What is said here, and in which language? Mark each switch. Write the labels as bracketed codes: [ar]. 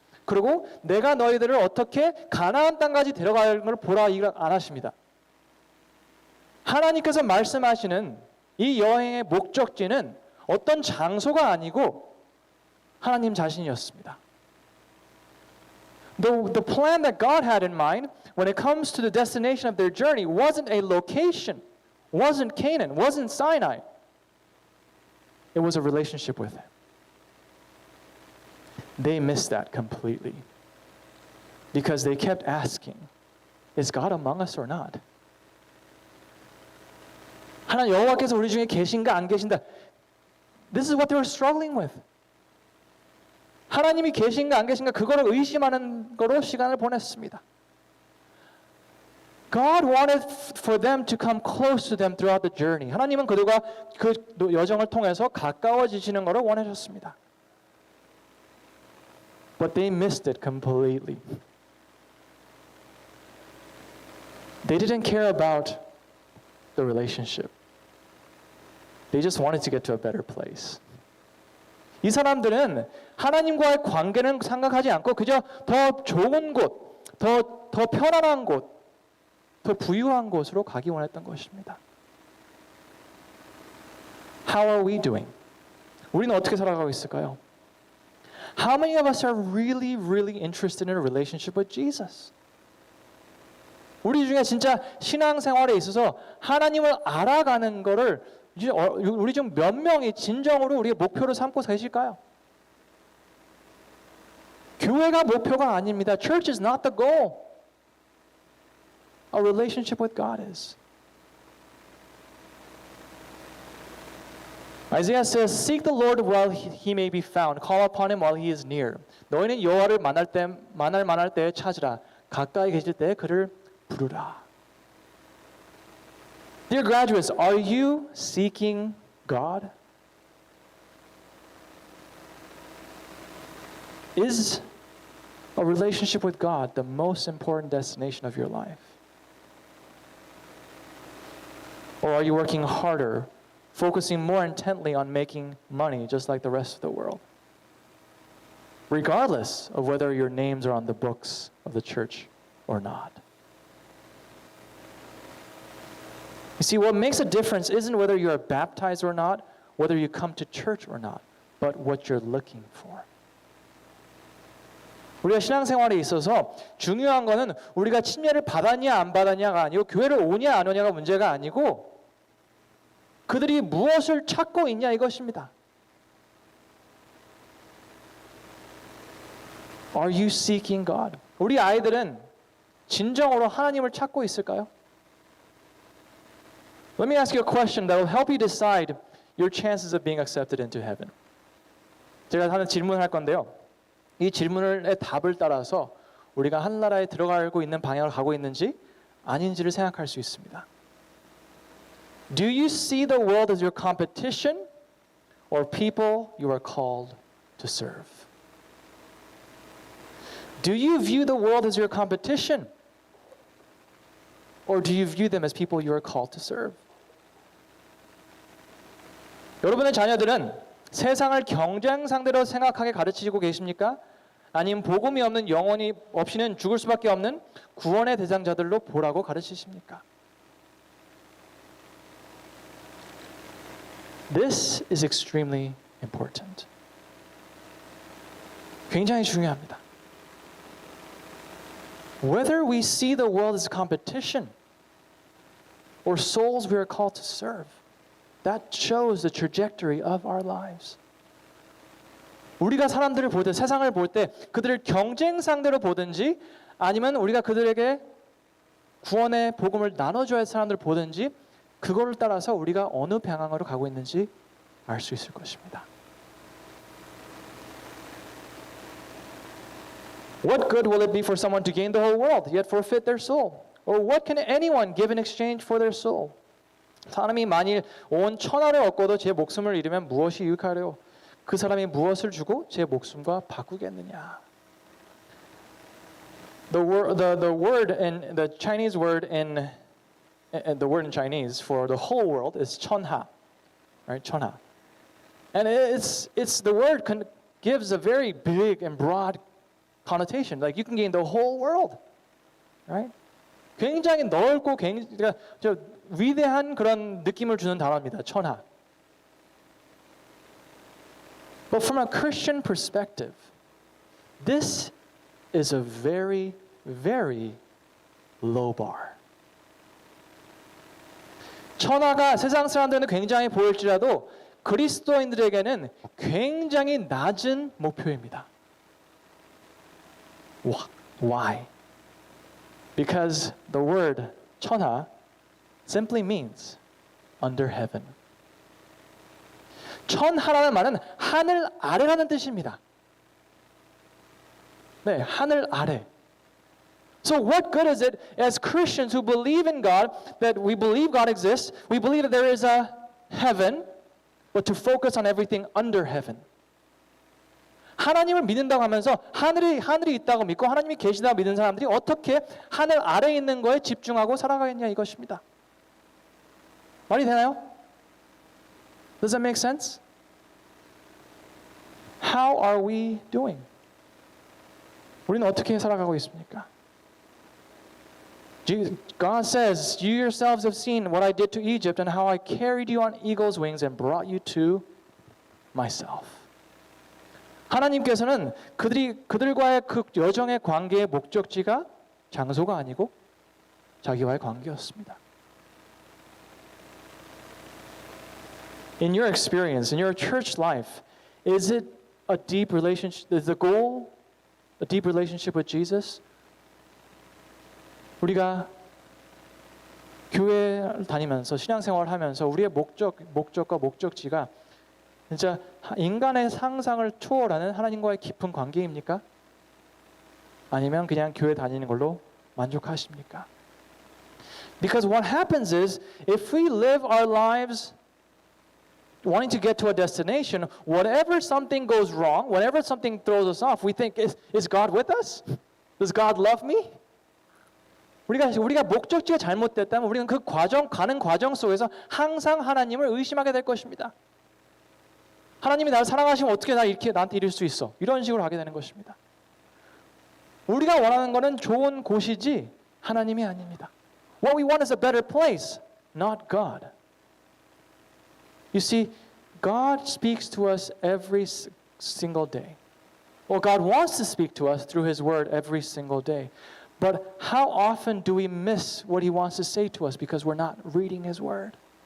[ko] 그리고 내가 너희들을 어떻게 가나안 땅까지 데려가는 걸 보라 안 하십니다. 하나님께서 말씀하시는 이 여행의 목적지는 어떤 장소가 아니고 하나님 자신이었습니다. [en] The plan that God had in mind when it comes to the destination of their journey wasn't a location, wasn't Canaan, wasn't Sinai. It was a relationship with Him. They missed that completely because they kept asking, is God among us or not? [ko] 하나님 여호와께서 우리 중에 계신가 안 계신가? [en] This is what they were struggling with. [ko] 하나님이 계신가 안 계신가 그거를 의심하는 거로 시간을 보냈습니다. [en] God wanted for them to come close to them throughout the journey. [ko] 하나님은 그들과 그 여정을 통해서 가까워지시는 것을 원하셨습니다. [en] But they missed it completely. They didn't care about the relationship. They just wanted to get to a better place. [ko] 이 사람들은 하나님과의 관계는 생각하지 않고 그저 더 좋은 곳, 더 편안한 곳, 더 부유한 곳으로 가기 원했던 것입니다. [en] How are we doing? [ko] 우리는 어떻게 살아가고 있을까요? [en] How many of us are really, really interested in a relationship with Jesus? [ko] 우리 중에 진짜 신앙생활에 있어서 하나님을 알아가는 거를 우리 중 몇 명이 진정으로 우리의 목표로 삼고 계실까요? 교회가 목표가 아닙니다. [en] Church is not the goal. Our relationship with God is. Isaiah says, "Seek the Lord while he may be found. Call upon him while he is near." [ko] 너희는 여호와를 만날 때에 찾으라. 가까이 계실 때에 그를 부르라. [en] Dear graduates, are you seeking God? Is a relationship with God the most important destination of your life? Or are you working harder, focusing more intently on making money just like the rest of the world? Regardless of whether your names are on the books of the church or not. You see, what makes a difference isn't whether you are baptized or not, whether you come to church or not, but what you're looking for. [ko] 우리가 신앙생활에 있어서 중요한 거는 우리가 침례를 받았냐 안 받았냐가 아니고 교회를 오냐 안 오냐가 문제가 아니고 그들이 무엇을 찾고 있냐 이것입니다. [en] Are you seeking God? [ko] 우리 아이들은 진정으로 하나님을 찾고 있을까요? [en] Let me ask you a question that will help you decide your chances of being accepted into heaven. [ko] 제가 하는 질문을 할 건데요. 이 질문의 답을 따라서 우리가 하늘나라에 들어가고 있는 방향을 가고 있는지 아닌지를 생각할 수 있습니다. [en] Do you see the world as your competition or people you are called to serve? Do you view the world as your competition or do you view them as people you are called to serve? [ko] 여러분의 자녀들은 세상을 경쟁 상대로 생각하게 가르치고 계십니까? 아니면 복음이 없는 영혼이 없이는 죽을 수밖에 없는 구원의 대상자들로 보라고 가르치십니까? [en] This is extremely important. [ko] 굉장히 중요합니다. [en] Whether we see the world as a competition or souls we are called to serve, that shows the trajectory of our lives. [ko] 우리가 사람들을 볼 때, 세상을 볼 때 그들을 경쟁 상대로 보든지 아니면 우리가 그들에게 구원의 복음을 나눠줘야 할 사람들을 보든지 그거를 따라서 우리가 어느 방향으로 가고 있는지 알 수 있을 것입니다. [en] What good will it be for someone to gain the whole world yet forfeit their soul? Or what can anyone give in exchange for their soul? [ko] 사람이 만일 온 천하를 얻고도 제 목숨을 잃으면 무엇이 유익하려? 그 사람이 무엇을 주고 제 목숨과 바꾸겠느냐? [en] The word in the Chinese word in the word in Chinese for the whole world is 천하, right? 천하, and it's the word gives a very big and broad connotation. Like you can gain the whole world, right? [ko] 굉장히 넓고 그러니까 위대한 그런 느낌을 주는 단어입니다. 천하. [en] But from a Christian perspective, this is a very, very low bar. [ko] 천하가 세상 사람들은 굉장히 보일지라도 그리스도인들에게는 굉장히 낮은 목표입니다. [en] Why? Because the word 천하 simply means under heaven. [ko] 천하라는 말은 하늘 아래라는 뜻입니다. 네, 하늘 아래. [en] So what good is it as Christians who believe in God, that we believe God exists, we believe that there is a heaven, but to focus on everything under heaven. [ko] 하나님을 믿는다고 하면서 하늘이 있다고 믿고 하나님이 계시다고 믿는 사람들이 어떻게 하늘 아래에 있는 거에 집중하고 살아가겠냐 이것입니다. 말이 되나요? [en] Does that make sense? How are we doing? [ko] 우리는 어떻게 살아가고 있습니까? [en] God says, you yourselves have seen what I did to Egypt and how I carried you on eagle's wings and brought you to myself. [ko] 하나님께서는 그들과의 그 여정의 관계의 목적지가 장소가 아니고 자기와의 관계였습니다. [en] In your experience, in your church life, is it a deep relationship? Is the goal a deep relationship with Jesus? [ko] 우리가 교회를 다니면서 신앙생활을 하면서 우리의 목적과 목적지가 진짜 인간의 상상을 초월하는 하나님과의 깊은 관계입니까? 아니면 그냥 교회 다니는 걸로 만족하십니까? Because what happens is if we live our lives wanting to get to a destination, whenever something goes wrong, whenever something throws us off, we think, is God with us? Does God love me? 우리가 목적지가 잘못됐다면 우리는 가는 과정 속에서 항상 하나님을 의심하게 될 것입니다. 하나님이 나를 사랑하시면 어떻게 나한테 이럴 수 있어? 이런 식으로 하게 되는 것입니다. 우리가 원하는 것은 좋은 곳이지 하나님이 아닙니다. [en] What we want is a better place, not God. You see, God speaks to us every single day. Well, God wants to speak to us through His Word every single day. But how often do we miss what He wants to say to us because we're not reading His Word?